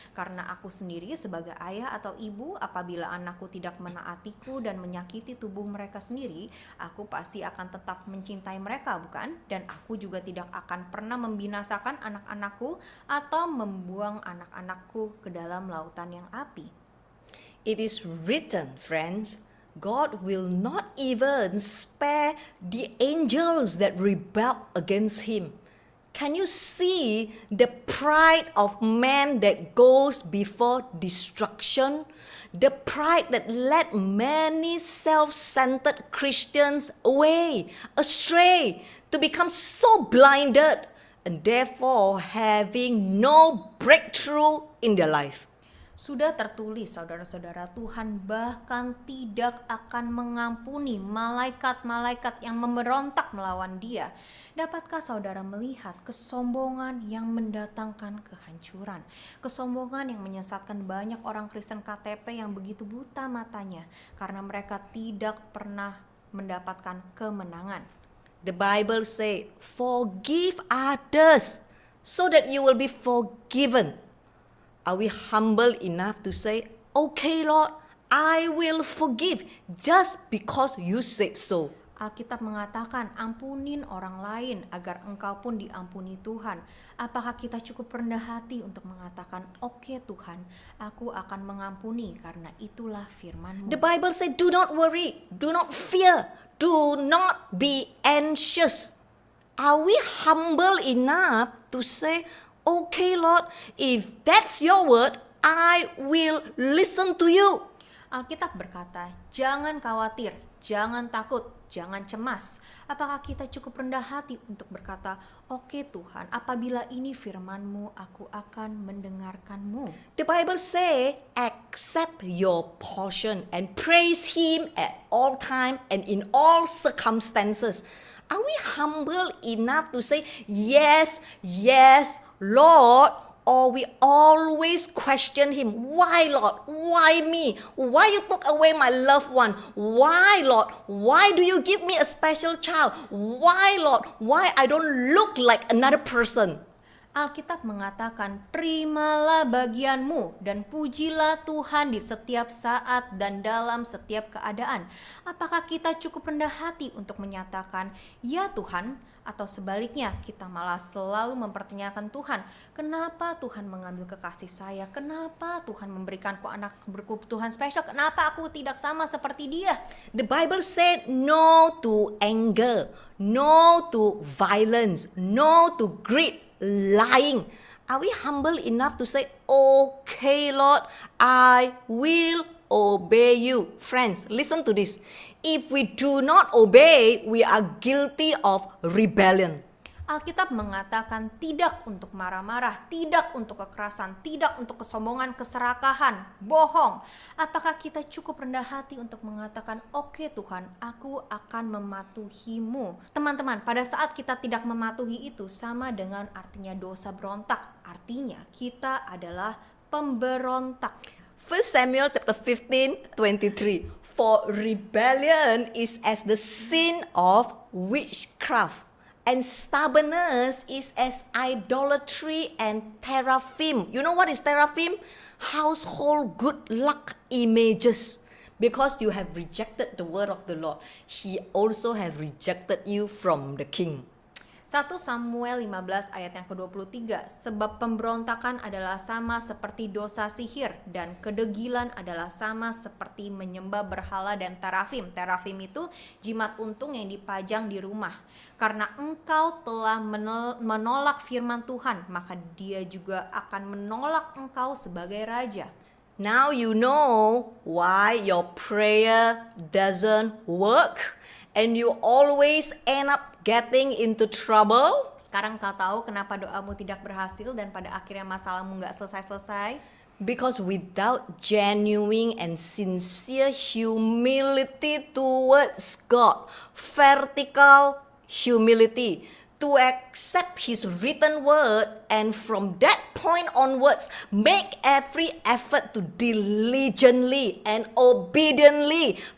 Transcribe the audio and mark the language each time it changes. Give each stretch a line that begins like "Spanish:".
Indonesian: Karena aku sendiri sebagai ayah atau ibu, apabila anakku tidak menaatiku dan menyakiti tubuh mereka sendiri, aku pasti akan tetap mencintai mereka, bukan? Dan aku juga tidak akan pernah membinasakan anak-anakku atau membuang anak-anakku ke dalam lautan yang api.
English: It is written, friends, God will not even spare the angels that rebel against him. Can you see the pride of man that goes before destruction? The pride that led many self-centered Christians astray, to become so blinded and therefore having no breakthrough in their life.
Indonesian: Sudah tertulis, saudara-saudara, Tuhan bahkan tidak akan mengampuni malaikat-malaikat yang memberontak melawan Dia. Dapatkah saudara melihat kesombongan yang mendatangkan kehancuran? Kesombongan yang menyesatkan banyak orang Kristen KTP yang begitu buta matanya karena mereka tidak pernah mendapatkan kemenangan.
English: The Bible says, forgive others so that you will be forgiven. Are we humble enough to say, okay Lord, I will forgive just because you said so?
Indonesian: Alkitab mengatakan, ampunin orang lain agar engkau pun diampuni Tuhan. Apakah kita cukup rendah hati untuk mengatakan, oke Tuhan, aku akan mengampuni karena itulah firman-Mu.
English: The Bible says, do not worry, do not fear, do not be anxious. Are we humble enough to say, okay Lord, if that's your word, I will listen to you.
Indonesian: Alkitab berkata, jangan khawatir, jangan takut, jangan cemas. Apakah kita cukup rendah hati untuk berkata, oke Tuhan, apabila ini firman-Mu, aku akan mendengarkan-Mu.
English: The Bible say, accept your portion and praise Him at all time and in all circumstances. Are we humble enough to say, yes, yes, Lord, or we always question Him? Why, Lord? Why me? Why you took away my loved one? Why, Lord? Why do you give me a special child? Why, Lord? Why I don't look like another person?
Indonesian: Alkitab mengatakan, terimalah bagianmu dan pujilah Tuhan di setiap saat dan dalam setiap keadaan. Apakah kita cukup rendah hati untuk menyatakan, ya Tuhan, atau sebaliknya kita malah selalu mempertanyakan Tuhan, kenapa Tuhan mengambil kekasih saya? Kenapa Tuhan memberikanku anak berkebutuhan spesial? Kenapa aku tidak sama seperti dia?
English: The Bible said no to anger, no to violence, no to greed, lying. Are we humble enough to say, okay Lord, I will obey you? Friends, listen to this. If we do not obey, we are guilty of rebellion.
Indonesian: Alkitab mengatakan tidak untuk marah-marah, tidak untuk kekerasan, tidak untuk kesombongan, keserakahan, bohong. Apakah kita cukup rendah hati untuk mengatakan, oke Tuhan, aku akan mematuhi-Mu? Teman-teman, pada saat kita tidak mematuhi itu sama dengan artinya dosa berontak. Artinya kita adalah pemberontak.
English: 1 Samuel chapter 15:23. For rebellion is as the sin of witchcraft, and stubbornness is as idolatry and teraphim. You know what is teraphim? Household good luck images. Because you have rejected the word of the Lord, He also have rejected you from the king.
Indonesian: 1 Samuel 15 ayat yang ke-23, sebab pemberontakan adalah sama seperti dosa sihir dan kedegilan adalah sama seperti menyembah berhala dan terafim. Terafim itu jimat untung yang dipajang di rumah. Karena engkau telah menolak firman Tuhan, maka Dia juga akan menolak engkau sebagai raja.
English: Now you know why your prayer doesn't work and you always end up getting into trouble.
Indonesian: Sekarang kau tahu kenapa doamu tidak berhasil dan pada akhirnya masalahmu nggak selesai-selesai?
English: Because without genuine and sincere humility towards God, vertical humility, to accept His written word, and from that point onwards, make every effort to diligently and obediently